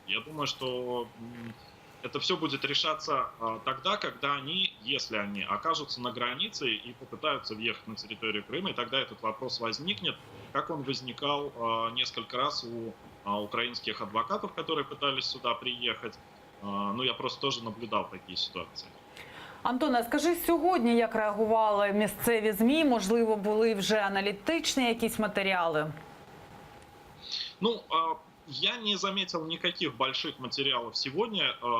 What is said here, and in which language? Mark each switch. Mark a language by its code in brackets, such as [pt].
[ru] Я думаю, что это все будет решаться тогда, когда они, если они окажутся на границе и попытаются въехать на территорию Крыма, и тогда этот вопрос возникнет, как он возникал несколько раз у украинских адвокатов, которые пытались сюда приехать. Я просто тоже наблюдал такие ситуации. [uk] Антоне, скажи, сьогодні як реагували місцеві ЗМІ? Можливо, були вже аналітичні якісь матеріали? [ru] Я не заметил никаких больших материалов сегодня.